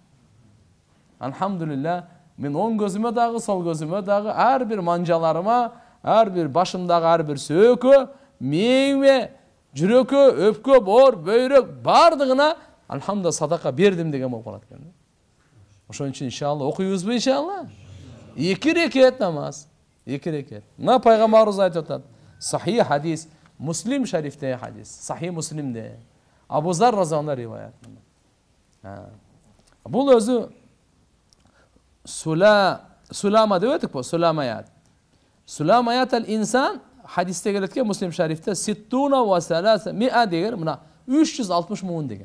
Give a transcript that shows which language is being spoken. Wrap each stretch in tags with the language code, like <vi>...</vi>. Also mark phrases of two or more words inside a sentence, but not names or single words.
<ky>Алхамдулилла, мен оң көзүмө дагы, сол көзүмө дагы, ар бир манжаларыма, ар бир башымдагы ар бир сөкө, мээңме, жүрөккө, өпкө, боор, бөйрөк бардыгына алхамдулилла садака бердим деген болуп калат экен. Ошон үчүн иншалла окуйбузбу иншалла? 2 рекет намаз, 2 рекет. Мына пайгамбарыбыз айтып атат. Сахih хадис, Муслим шарифте хадис, Сахih Муслимде. Абу Зар</ky> <ar>رضي الله عنه</ar> <ky>риваят. Бул өзү Сулама деп өттүк по, Суламаят.</ky> <ar>سلاميات الإنسان</ar> <ky>хадисте келет экен Муслим шарифте 60 ва 300 деген, мына 360 муун деген.</ky>